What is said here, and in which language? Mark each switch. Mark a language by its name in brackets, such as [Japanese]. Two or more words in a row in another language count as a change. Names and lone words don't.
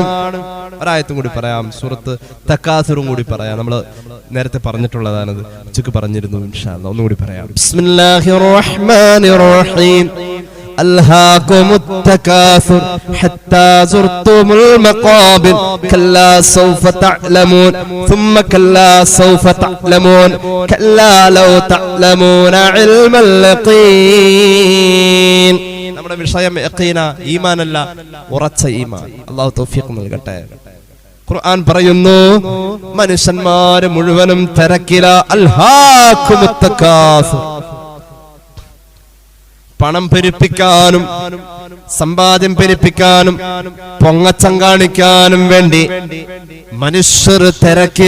[Malayalam] ഒരായത്തും കൂടി പറയാം, സൂറത്ത് തകാസുറും കൂടി പറയാം. നമ്മൾ നേരത്തെ പറഞ്ഞിട്ടുള്ളതാണത്, ഉച്ചക്ക് പറഞ്ഞിരുന്നു. [Arabic] إن شاء الله [Malayalam] ഒന്നുകൂടി പറയാം. [Arabic] بسم الله الرحمن الرحيم. ألهاكم التكاثر حتى زرتم المقابر كلا سوف تعلمون ثم كلا سوف تعلمون كلا لو تعلمون علم اليقين. [Malayalam] നമ്മുടെ വിഷയം യഖീന, ഈമാനല്ല, ഉറച്ച ഈമാൻ. അല്ലാഹു തൗഫീഖ് നൽകട്ടെ. ഖുർആൻ പറയുന്നു, മനുഷ്യന്മാര് മുഴുവനും തിരക്കില. [Arabic] ألهاكم التكاثر, [Malayalam] പണം പെരുപ്പിക്കാനും സമ്പാദ്യം പെരുപ്പിക്കാനും പൊങ്ങച്ചം കാണിക്കാനും വേണ്ടി മനുഷ്യർ തിരക്കില.